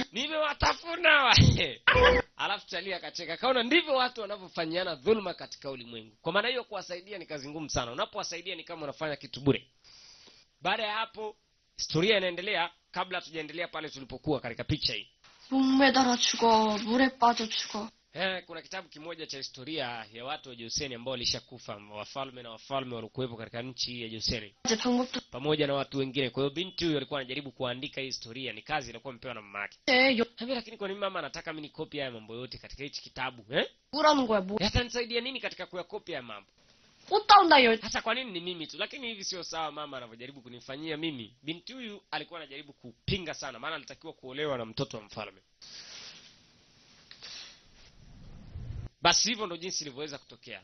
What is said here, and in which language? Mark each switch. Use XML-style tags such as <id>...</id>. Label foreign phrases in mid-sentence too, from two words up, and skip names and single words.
<sw>Nimewatafuna. Alafu Chalia akacheka. Kaona ndivyo watu wanavyofanyana dhulma katika ulimwengu. Kwa maana hiyo kuwasaidia ni kazi ngumu sana. Unapowasaidia ni kama unafanya kitu bure. Baada ya hapo historia inaendelea. Kabla tujaendelea pale tulipokuwa katika picha hii.</sw> <ko>목매달아 죽어, 물에 빠져 죽어.</ko> <sw>Kuna kitabu kimoja cha historia ya watu wa Joseni ambao walishakufa, wafalme walikuwepo katika nchi ya Joseni pamoja na watu wengine. Kwa hiyo binti huyo alikuwa anajaribu kuandika hii historia, ni kazi ilikuwa imepewa na mama yake. Lakini kwa nini mama anataka mimi nikopi haya mambo yote katika hichi kitabu?</sw> <ko>뭐라는 거야, 뭐?</ko> <sw>Yatanisaidia nini katika kuyakopi haya mambo? Hasa kwa nini ni mimi tu? Lakini hivi sio sawa mama anavyojaribu kunifanyia mimi. Binti huyu alikuwa anajaribu kupinga sana, maana alitakiwa kuolewa na mtoto wa mfalme. Basi hivyo ndo jinsi ilivyoweza kutokea.</sw>